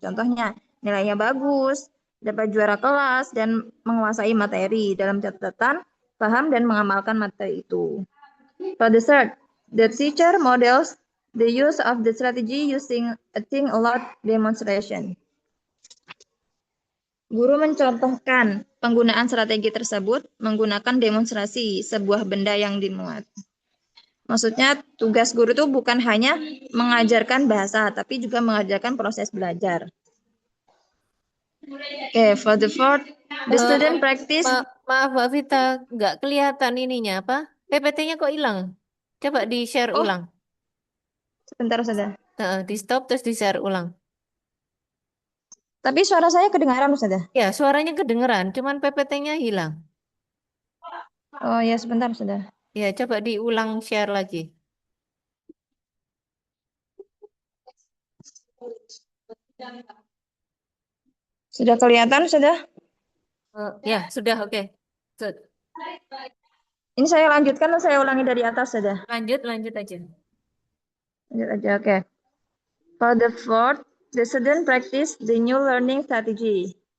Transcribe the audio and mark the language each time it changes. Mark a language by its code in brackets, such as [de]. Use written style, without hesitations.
[id] Contohnya, nilainya bagus, dapat juara kelas, dan menguasai materi dalam catatan, paham, dan mengamalkan materi itu. [en] For the third, the teacher models the use of the strategy using a think a lot demonstration. [id] Guru mencontohkan penggunaan strategi tersebut menggunakan demonstrasi sebuah benda yang dimuat. Maksudnya tugas guru itu bukan hanya mengajarkan bahasa, tapi juga mengajarkan proses belajar. [en] Okay, for the fourth, the student practice. [id] Maaf Mbak Vita, nggak kelihatan ininya apa? PPT-nya kok hilang? Coba di-share ulang. Sebentar saja. Di stop terus di-share ulang. Tapi suara saya kedengaran saja. Ya, suaranya kedengeran, cuman PPT-nya hilang. Oh ya, sebentar saja. Ya, coba diulang share lagi. Sudah kelihatan, sudah? Ya, sudah, oke. Ini saya lanjutkan atau saya ulangi dari atas saja? Lanjut aja. Lanjut aja, oke. [en] For the fourth, the student practice the new learning strategy.